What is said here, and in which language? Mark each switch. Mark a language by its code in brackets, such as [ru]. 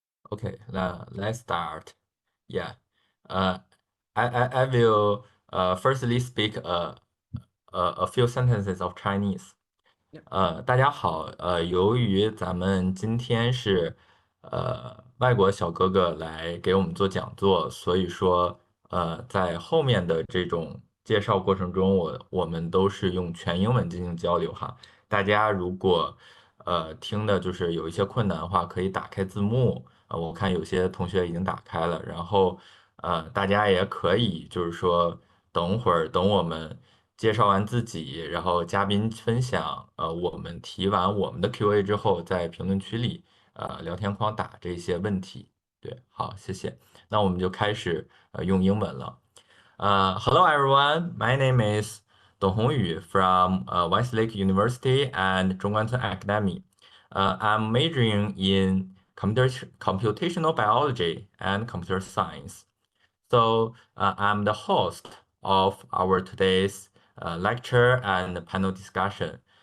[en] Okay, let's start. Yeah. I will firstly speak a few sentences of Chinese. [zh] 大家好，由于咱们今天是外国小哥哥来给我们做讲座，所以说在后面的这种介绍过程中，我们都是用全英文进行交流哈。大家如果听的就是有一些困难的话，可以打开字幕，我看有些同学已经打开了，然后大家也可以就是说等会儿等我们介绍完自己，然后嘉宾分享，我们提完我们的 Q&A 之后，在评论区里聊天框打这些问题。对，好，谢谢。那我们就开始用英文了。 [en] Hello everyone, my name is Dong Hongyu from Westlake University and Zhongguancun Academy. I'm majoring in computational biology and computer science. So I'm the host of our today's lecture and panel discussion.